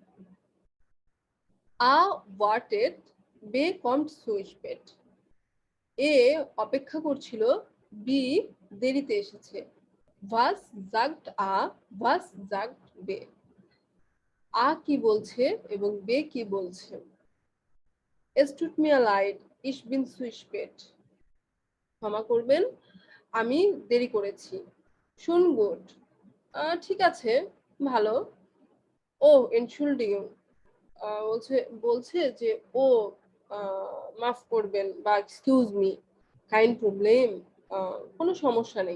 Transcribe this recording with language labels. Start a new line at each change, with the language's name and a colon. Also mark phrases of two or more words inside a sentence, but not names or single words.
German: A wartet B kommt zu spät,
Bangla: এ অপেক্ষা করছিল, বি দেরিতে এসেছে।
German: Was sagt A, was sagt B,
Bangla: আ কি বলছে এবং বে কি বলছে।
German: Es tut mir leid, ich bin zu spät,
Bangla: ক্ষমা করবেন, আমি দেরি করেছি।
German: schön gut,
Bangla: ঠিক আছে, ভালো। ও এনশুল্ডিগুং, বলছে বলছে যে ও মাফ করবেন বা
English: excuse me,
German: kein Problem,
Bangla: কোনো সমস্যা নেই।